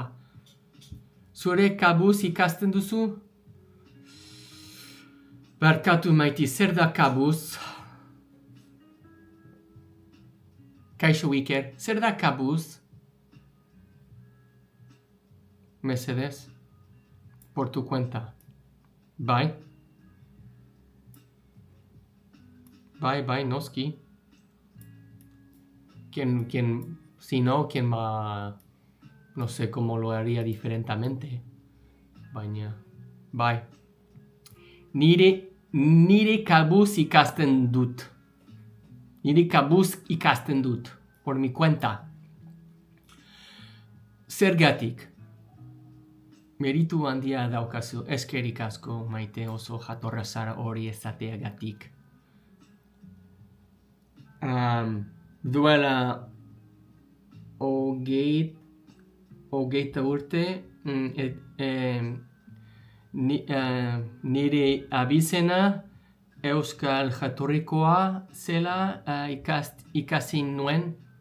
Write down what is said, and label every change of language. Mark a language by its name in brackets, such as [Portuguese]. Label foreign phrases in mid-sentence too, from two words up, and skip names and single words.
[Basque] Zure kabuz ikasten duzu? Barkatu Maiti, zer da kabuz? Kaixo Iker, zer da kabuz? Mesedez, [Spanish] por tu cuenta. [Basque] Bai, noski. [Spanish] Si no, ¿quién va? No sé cómo lo haría diferentemente. [Basque] Baina, bai. Nire kabuz ikasten dut. [Spanish] Por mi cuenta. [Basque] Zergatik. Meritu handia daukazu, eskerrik asko, Maite, oso jatorra zara hori ezateagatik. Duela hogeita urte, nire abizena euskal jatorrikoa zela ikasi nuen.